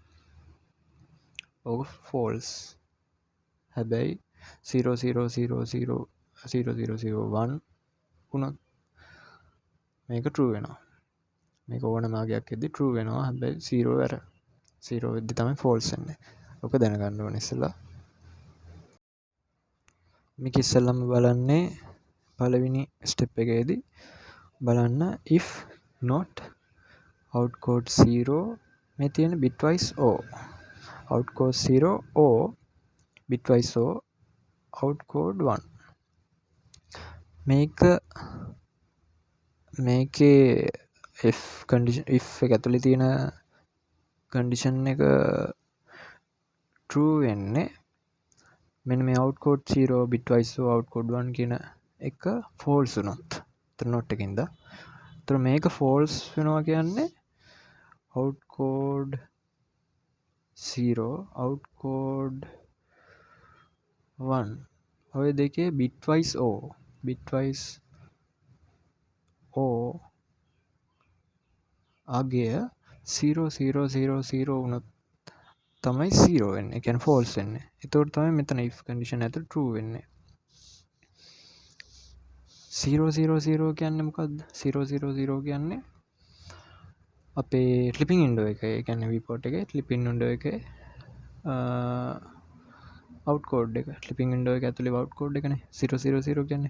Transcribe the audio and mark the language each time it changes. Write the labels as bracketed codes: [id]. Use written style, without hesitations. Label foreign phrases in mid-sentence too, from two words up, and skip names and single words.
[si] ඕක false. හැබැයි 0 0 0 0 0 0 0 1 වුණොත් මේක true වෙනවා. මේක ඕන මාගයක් එද්දි true වෙනවා. හැබැයි 0 error. 0 වෙද්දි තමයි false වෙන්නේ. ඕක දැනගන්න ඕනේ ඉස්සෙල්ලා. මේක ඉස්සෙල්ලාම බලන්නේ පළවෙනි step එකේදී බලන්න [en] if not outcode 0 [si] මේ තියෙන [en] bitwise o outcode 0 o bitwise o outcode 1 [si] මේකේ if එක ඇතුලේ තියෙන condition එක true වෙන්නේ මෙන්න මේ [en] outcode 0 bitwise o outcode 1 [si] කියන එක false වුණොත් එතන not එකකින්ද එතන මේක false වෙනවා කියන්නේ [en] outcode 0 outcode [si] 1 ඔය දෙකේ [en] bitwise o [si] අගය 0 0 0 0 වුණොත් තමයි 0 වෙන්නේ. ඒ කියන්නේ false වෙන්නේ. එතකොට තමයි මෙතන [en] if condition [si] ඇතුළේ true වෙන්නේ. 0 0 0 කියන්නේ මොකද්ද? 0 0 0 කියන්නේ අපේ [en] clipping window [si] එකේ ඒ කියන්නේ viewport එකේ [en] clipping window [si] එකේ outcode එක [en] clipping window [si] එක ඇතුලේ outcode එකනේ 0 0 0 කියන්නේ.